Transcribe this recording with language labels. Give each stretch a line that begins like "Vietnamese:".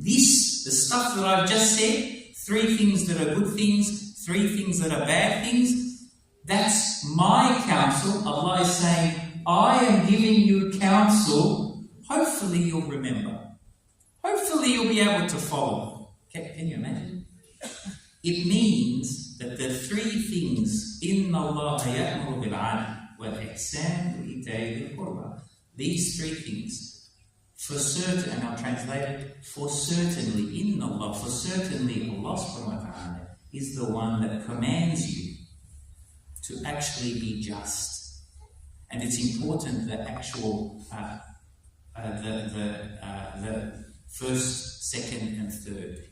English: The stuff that I've just said, 3 things that are good things, 3 things that are bad things, that's my counsel. Allah is saying, I am giving you counsel. Hopefully you'll remember. Hopefully you'll be able to follow. Can you imagine? It means that the 3 things,
Arabic: إِنَّ اللَّهَ يَأْمُرُ بِالْعَدْلِ وَالْإِحْسَانِ وَإِيتَاءِ ذِي الْقُرْبَى.
English: These 3 things, for certain, and I'll translate it, for certainly,
Arabic: إِنَّ اللَّهَ,
English: for certainly Allah subhanahu wa ta'ala is the one that commands you to actually be just. And it's important that actual the first, second, and third.